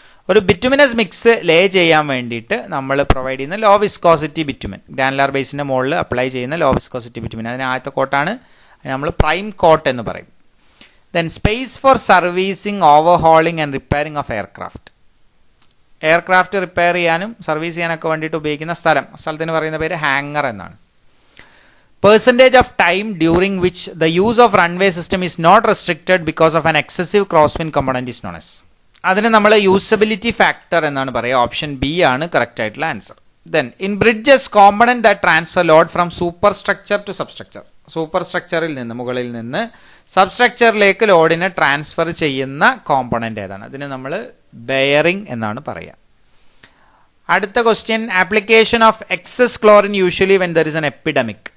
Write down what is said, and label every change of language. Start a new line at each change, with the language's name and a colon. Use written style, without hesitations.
Malayalam: ഒരു bituminous mix ലേ ചെയ്യാൻ വേണ്ടിയിട്ട് നമ്മൾ പ്രൊവൈഡ് ചെയ്യുന്ന ലോ വിസ്കോസിറ്റി ബിറ്റുമിൻ, ഗ്രാനുലാർ ബേസിന്റെ മുകളിൽ അപ്ലൈ ചെയ്യുന്ന ലോ വിസ്കോസിറ്റി ബിറ്റുമിൻ, അതിന് ആദ്യത്തെ കോട്ടാണ്, നമ്മൾ പ്രൈം കോട്ട് എന്ന് പറയും.
English: Then space for servicing, overhauling and repairing of aircraft.
Malayalam: Aircraft repair ചെയ്യാനും സർവീസ് ചെയ്യാനൊക്കെ വേണ്ടിയിട്ട് ഉപയോഗിക്കുന്ന സ്ഥലത്തിന് പറയുന്ന പേര് ഹാങ്ങർ എന്നാണ്.
English: Percentage of time during which the use of runway system is not restricted because of an excessive crosswind component is known as.
Malayalam: അതിന് നമ്മൾ യൂസബിലിറ്റി ഫാക്ടർ എന്നാണ് പറയുക. ഓപ്ഷൻ ബി ആണ് കറക്റ്റ് ആയിട്ടുള്ള answer.
English: Then in bridges, component that transfer load from superstructure to substructure.
Malayalam: Super സ്ട്രക്ചറിൽ നിന്ന്, മുകളിൽ നിന്ന് സബ്സ്ട്രക്ചറിലേക്ക് ലോഡിനെ ട്രാൻസ്ഫർ ചെയ്യുന്ന കോമ്പണന്റ് ഏതാണ്? അതിന് നമ്മൾ ബെയറിംഗ് എന്നാണ് പറയുക. അടുത്ത question,
English: Application of excess chlorine usually when there is an epidemic.